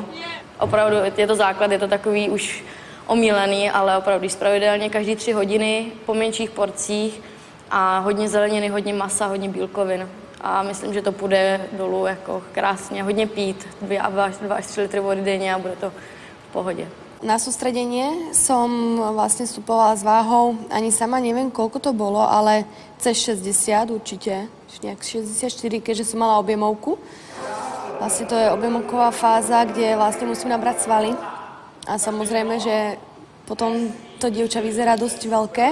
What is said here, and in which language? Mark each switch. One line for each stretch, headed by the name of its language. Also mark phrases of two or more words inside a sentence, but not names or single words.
Czech: Opravdu je to základ, je to takový už omílený, ale opravdu jíst pravidelně, každý 3 hodiny po menších porcích a hodně zeleniny, hodně masa, hodně bílkovin. A myslím, že to půjde dolů jako krásně, hodně pít, 2 až 3 litry vody denně a bude to v pohodě.
Slovak: Na sústredenie som vlastne vstupovala s váhou, ani sama neviem, koľko to bolo, ale cez 60 určite, nejak 64, keďže som mala objemovku. Vlastne to je objemovková fáza, kde vlastne musím nabrať svaly. A samozrejme, že potom to dievča vyzerá dosť veľké.